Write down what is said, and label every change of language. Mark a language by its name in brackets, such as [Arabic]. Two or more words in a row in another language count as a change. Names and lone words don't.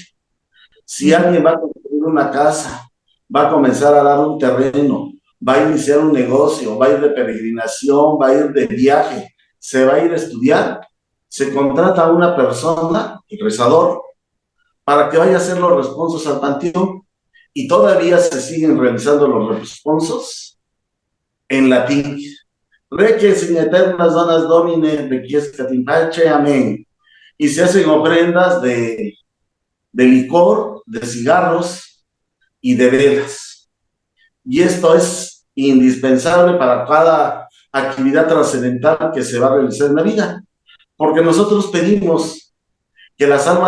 [Spanish] Si alguien va a construir una casa, va a comenzar a dar un terreno, va a iniciar un negocio, va a ir de peregrinación, va a ir de viaje, se va a ir a estudiar, se contrata a una persona, el rezador, para que vaya a hacer los responsos al panteón, y todavía se siguen realizando los responsos en latín. [Latin] Requies in eternas donas domine, requiescat in pace, [Spanish] amén. Y se hacen ofrendas de licor, de cigarros y de velas. Y esto es indispensable para cada actividad trascendental que se va a realizar en la vida, porque nosotros pedimos que las almas